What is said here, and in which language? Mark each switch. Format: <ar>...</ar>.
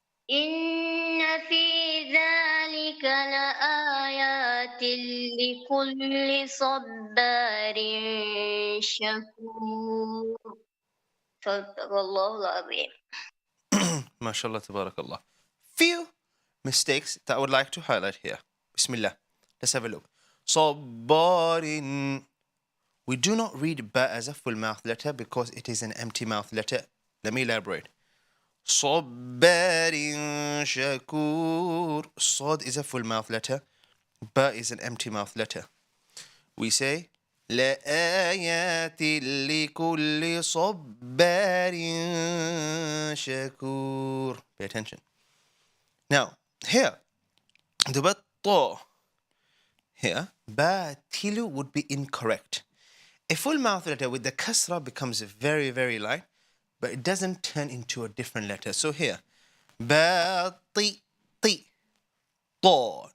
<ar>إن في ذلك لآيات لكل صبار شكور. صدق الله العظيم. MashaAllah, tabarakallah.</ar> <en>Few mistakes that I would like to highlight here. Bismillah. Let's have a look. Sabbarin. We do not read ba as a full mouth letter because it is an empty mouth letter. Let me elaborate. Sabbarin shakur. Sad is a full mouth letter. Ba is an empty mouth letter.</en> <ar>We say لآيات لكل صبار شكور.</ar> <en>Pay attention. Now, here, the word ta here, batilu would be incorrect. A full mouth letter with the kasra becomes very, very light, but it doesn't turn into a different letter. So here, bati, ti, ta.</en>